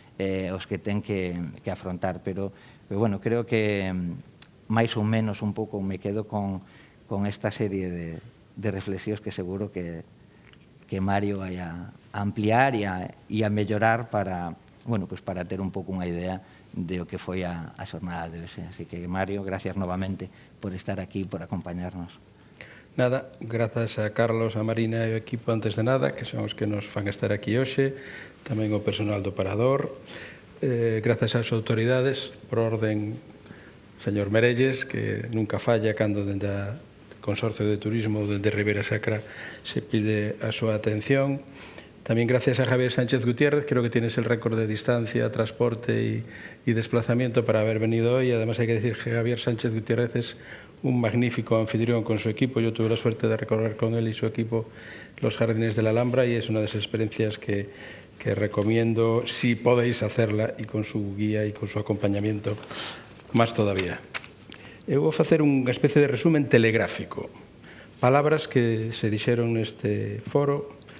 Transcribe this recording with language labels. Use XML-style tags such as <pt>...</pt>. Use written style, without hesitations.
<gl>os que ten que afrontar. Pero bueno, creo que máis ou menos un pouco me quedo con esta serie de reflexións que seguro que Mario vai a ampliar e a mellorar para ter un pouco unha idea de o que foi a xornada de hoxe. Así que, Mario, gracias novamente por estar aquí, por acompañarnos. Nada, grazas a Carlos, a Marina e o equipo antes de nada, que son os que nos fan estar aquí hoxe, tamén o personal do Parador. Grazas ás autoridades, por orden, señor Merelles, que nunca falla cando dende a Consorcio de Turismo ou dende Ribeira Sacra se pide a súa atención. Tamén</gl> <es>gracias a Javier Sánchez Gutiérrez, creo que tienes el récord de distancia, transporte y desplazamiento para haber venido hoy. Además hay que decir que Javier Sánchez Gutiérrez es un magnífico anfitrión con su equipo. Yo tuve la suerte de recorrer con él y su equipo los jardines de la Alhambra y es una de esas experiencias que recomiendo si podéis hacerla y con su guía y con su acompañamiento más todavía.</es> <gl>Eu vou facer unha especie de resumen telegráfico. Palabras que se dixeron neste foro.</gl>